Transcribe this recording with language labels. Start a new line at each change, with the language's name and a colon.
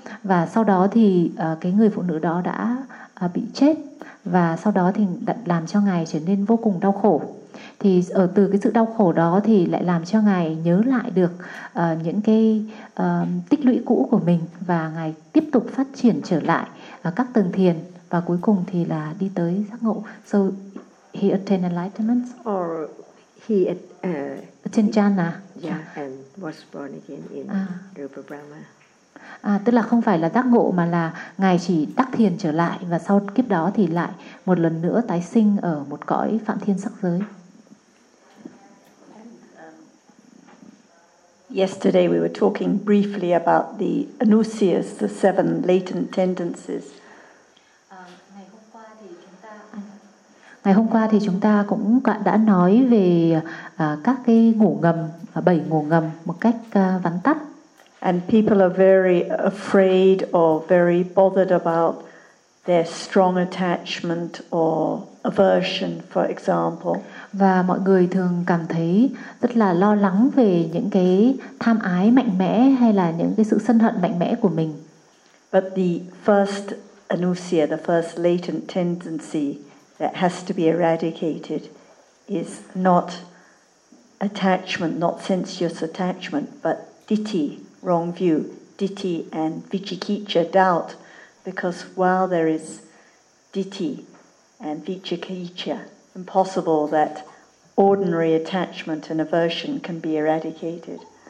Vietnamese: Và sau đó thì cái người phụ nữ đó đã bị chết, và sau đó thì làm cho ngài trở nên vô cùng đau khổ. Thì ở từ cái sự đau khổ đó thì lại làm cho ngài nhớ lại được những cái tích lũy cũ của mình, và ngài tiếp tục phát triển trở lại các tầng thiền, và cuối cùng thì là đi tới giác ngộ.
English: So, he attained enlightenment, or he attained jhana. Yeah, and was born again in Rupa Brahma.
Vietnamese: Tức là không phải là giác ngộ, mà là ngài chỉ đắc thiền trở lại, và sau kiếp đó thì lại một lần nữa tái sinh ở một cõi Phạm Thiên sắc giới.
English: Yesterday we were talking briefly about the anusyas, the seven latent tendencies.
Vietnamese: Ngày hôm qua thì chúng ta cũng đã nói về các cái ngủ ngầm, bảy ngủ ngầm một cách vắn tắt.
English: And people are very afraid or very bothered about their strong attachment or aversion, for example.
Vietnamese: Và mọi người thường cảm thấy rất là lo lắng về những cái tham ái mạnh mẽ hay là những cái sự sân hận mạnh mẽ của mình.
English: But the first anusya, the first latent tendency that has to be eradicated is not attachment, not sensuous attachment, but ditti, wrong view, ditti and vichikicca, doubt, because while there is ditti and vichikicca, impossible that ordinary attachment and aversion can be eradicated.